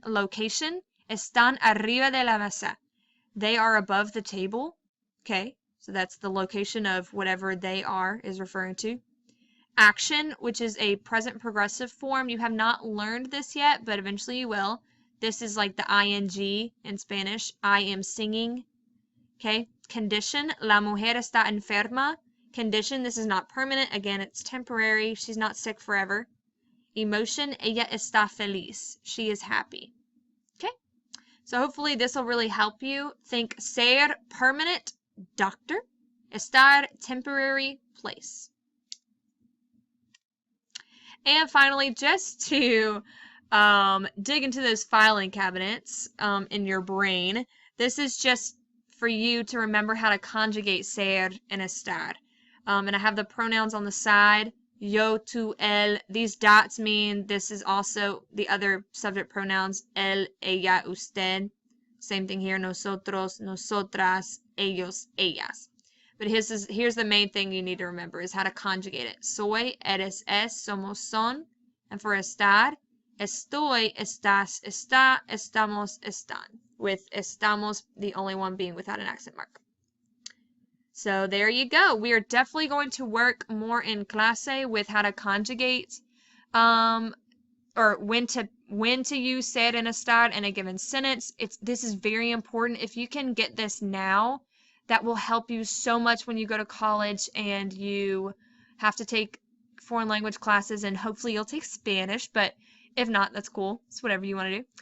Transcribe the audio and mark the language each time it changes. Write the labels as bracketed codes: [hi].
[es] Location, están arriba de la mesa. [en] They are above the table, okay? So that's the location of whatever they are is referring to. Action, which is a present progressive form. You have not learned this yet, but eventually you will. This is like the ing in Spanish. I am singing, okay? Condition, [es] la mujer está enferma. [en] Condition, this is not permanent. Again, it's temporary. She's not sick forever. Emotion, [es] ella está feliz. [en] She is happy. Okay? So hopefully this will really help you. Think ser, permanent, doctor. Estar, temporary, place. And finally, just to dig into those filing cabinets in your brain, this is just for you to remember how to conjugate ser and estar. And I have the pronouns on the side. [es] Yo, tú, él. [en] These dots mean this is also the other subject pronouns. [es] Él, ella, usted. [en] Same thing here. [es] Nosotros, nosotras, ellos, ellas. [en] But here's the main thing you need to remember is how to conjugate it. [es] Soy, eres, es, somos, son. [en] And for [es] estar, estoy, estás, está, estamos, están. [en] With estamos, the only one being without an accent mark. So there you go. We are definitely going to work more in clase with how to conjugate or when to use ser and estar in a given sentence. This is very important. If you can get this now, that will help you so much when you go to college and you have to take foreign language classes, and hopefully you'll take Spanish, but if not, that's cool. It's whatever you want to do.